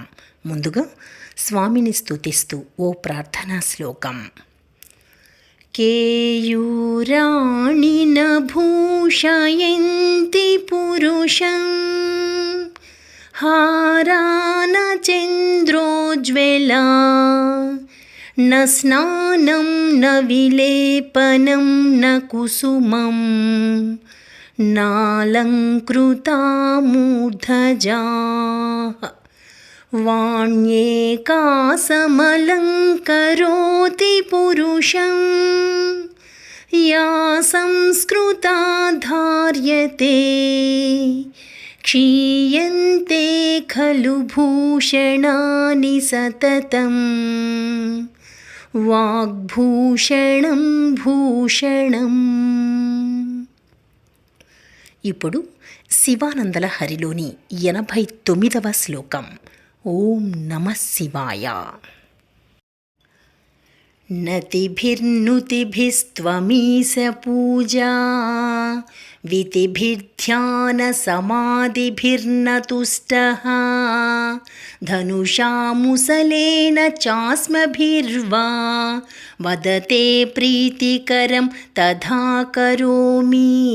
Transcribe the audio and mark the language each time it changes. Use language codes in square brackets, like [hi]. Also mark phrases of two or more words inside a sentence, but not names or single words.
[te] ముందుగా స్వామిని స్తుతిస్తూ ఓ ప్రార్థనా శ్లోకం. [sa] కేయూరాణి న భూషయంతి పురుషం హారాన చంద్రోజ్వలా न स्नानं न विलेपनं न कुसुमं नालङ्कृता मूर्धजाः वाण्येकासमलङ्करोति पुरुषं या संस्कृता धार्यते क्षीयन्ते खलु भूषणानि सततम् వాగ్భూషణం భూషణం. [te] ఇప్పుడు శివానందల హరిలోని 89వ శ్లోకం. [sa] ఓం నమః శివాయ. నతిభిర్నుతిభిస్త్వమీశ పూజా వితిభిర్ధ్యానసమాధిభిర్నతుష్టః ధనుషాముసలేన చాస్మభిర్వా వదతే ప్రీతికరం తథా కరోమి.